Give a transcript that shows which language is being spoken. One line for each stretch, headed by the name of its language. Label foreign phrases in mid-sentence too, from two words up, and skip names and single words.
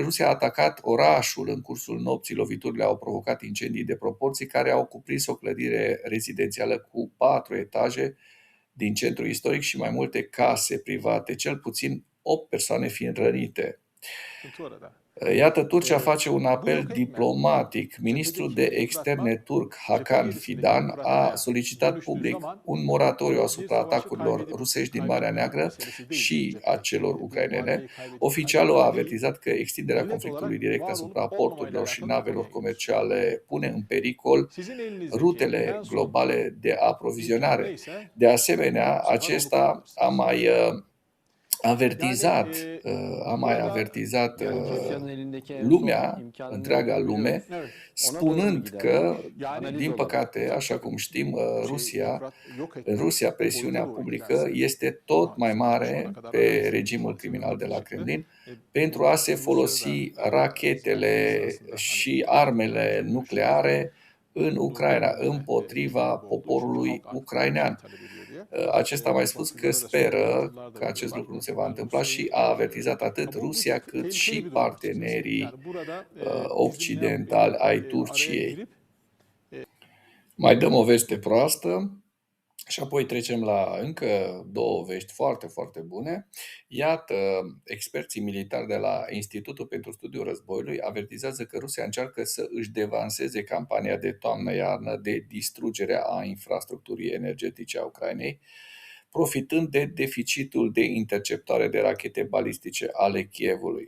Romanian: Rusia a atacat orașul în cursul nopții. Loviturile au provocat incendii de proporții care au cuprins o clădire rezidențială cu 4 etaje din centrul istoric și mai multe case private, cel puțin 8 persoane fiind rănite. Iată, Turcia face un
Turkish: Bu
Romanian: apel
Turkish: yok etme.
Romanian: diplomatic. Ministrul de
Turkish: Cephedeki
Romanian: externe
Turkish: yıpratma,
Romanian: turc
Turkish: cephede
Romanian: Hakan
Turkish: gerisindeki
Romanian: Fidan a
Turkish: yıpratmaya
Romanian: solicitat
Turkish: dönüştüğü
Romanian: public
Turkish: zaman
Romanian: un moratoriu
Turkish: bir
Romanian: asupra
Turkish: savaşı
Romanian: atacurilor
Turkish: kaybedip
Romanian: rusești din Marea
Turkish: kaybetmeme
Romanian: Neagră
Turkish: meselesi değildir
Romanian: și a
Turkish: cepte.
Romanian: celor
Turkish: Bir
Romanian: ucrainene.
Turkish: muharebeyi kaybedip
Romanian: Oficialul a
Turkish: kaybetmeme değil,
Romanian: avertizat că extinderea
Turkish: devlet
Romanian: conflictului
Turkish: olarak
Romanian: direct
Turkish: var olup
Romanian: asupra
Turkish: olmamayla
Romanian: porturilor și
Turkish: alakalı bir
Romanian: navelor
Turkish: konuya gidiyor.
Romanian: comerciale pune în pericol
Turkish: Sizin elinizdeki
Romanian: rutele
Turkish: en son
Romanian: globale de
Turkish: imkan
Romanian: aprovizionare.
Turkish: neyse
Romanian: De asemenea,
Turkish: bu sefer onu
Romanian: acesta a
Turkish: kullanırsınız.
Romanian: mai
Turkish: Yani
Romanian: avertizat, a mai
Turkish: burada
Romanian: avertizat
Turkish: Yani Rusya'nın elindeki en son
Romanian: lumea,
Turkish: imkanın ne
Romanian: întreaga
Turkish: olduğunu
Romanian: lume,
Turkish: biliyoruz. evet, Ona doğru mu
Romanian: spunând
Turkish: giderler?
Romanian: că,
Turkish: yani Analiz
Romanian: din
Turkish: olarak.
Romanian: păcate, așa cum știm, Rusia,
Turkish: yok
Romanian: în
Turkish: etme
Romanian: Rusia
Turkish: boyuta
Romanian: presiunea
Turkish: doğru
Romanian: publică
Turkish: giderse
Romanian: este tot mai
Turkish: maalesef şu ana
Romanian: mare
Turkish: kadar
Romanian: pe
Turkish: analizin
Romanian: regimul criminal de la
Turkish: çıktı.
Romanian: Kremlin pentru a se
Turkish: Rusya da
Romanian: folosi
Turkish: söyledikleriniz
Romanian: rachetele
Turkish: arasında
Romanian: și
Turkish: hani
Romanian: armele
Turkish: görüşleriniz
Romanian: nucleare în
Turkish: bu
Romanian: Ucraina,
Turkish: bölgede
Romanian: împotriva
Turkish: etkili olduğu çünkü
Romanian: poporului
Turkish: halk artık böyle bir şey
Romanian: ucrainean.
Turkish: talep ediyor diye.
Romanian: Acesta a mai spus că
Turkish: Batılılara da söylüyor,
Romanian: speră
Turkish: Batılılar da
Romanian: că acest
Turkish: biliyorlar.
Romanian: lucru nu se va
Turkish: Yani
Romanian: întâmpla
Turkish: Rusya'yı
Romanian: și a avertizat atât
Turkish: bu
Romanian: Rusia
Turkish: çok
Romanian: cât
Turkish: tehlikeli
Romanian: și
Turkish: bir durum açıkçası.
Romanian: partenerii
Turkish: Yani burada bizim ne
Romanian: occidentali ai
Turkish: araya
Romanian: Turciei.
Turkish: girip
Romanian: Mai dăm o veste proastă și apoi trecem la încă două vești foarte, foarte bune. Iată, experții militari de la Institutul pentru Studiul Războiului avertizează că Rusia încearcă să își devanseze campania de toamnă-iarnă de distrugere a infrastructurii energetice a Ucrainei, profitând de deficitul de interceptare de rachete balistice ale Kievului.